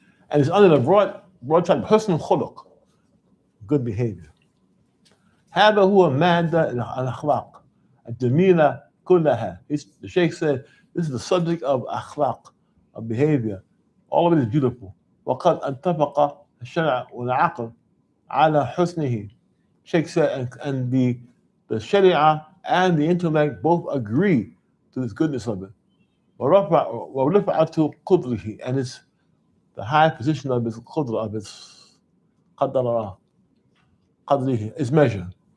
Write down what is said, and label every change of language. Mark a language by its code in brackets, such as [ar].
[en] And it's under the broad type حسن الخلق, good behavior. [ar] هذا هو مادة الأخلاق الجميلة كلها. [en] The Shaykh said this is the subject of akhlaq, of behavior. All of it is beautiful. [ar] وقد اتفق الشرع والعقل على حسنه. [en] Shaykh said, and the Sharia and the intellect both agree to this goodness of it. [ar] وَرَفَعَتُ قُدْرِهِ, [en] and it's the high position of its qudra, of its قدره, its measure.